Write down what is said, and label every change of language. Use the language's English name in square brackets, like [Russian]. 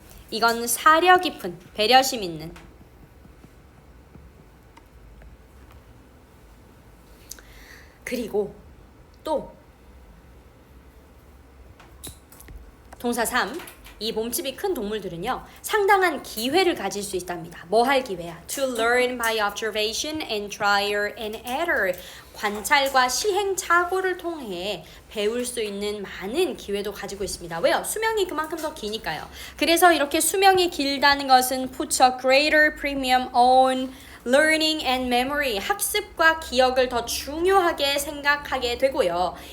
[Korean] 이건 사려 깊은 배려심 있는 그리고 또 동사 3. 이 몸집이 큰 동물들은요. 상당한 기회를 가질 수 있답니다. 뭐 할 기회야? [English] To learn by observation and trial and error. [Korean] 관찰과 시행착오를 통해 배울 수 있는 많은 기회도 가지고 있습니다. 왜요? 수명이 그만큼 더 기니까요. 그래서 이렇게 수명이 길다는 것은 [English] puts a greater premium on learning and memory, [Korean] 학습과 기억을 더 중요하게 생각하게 되고요.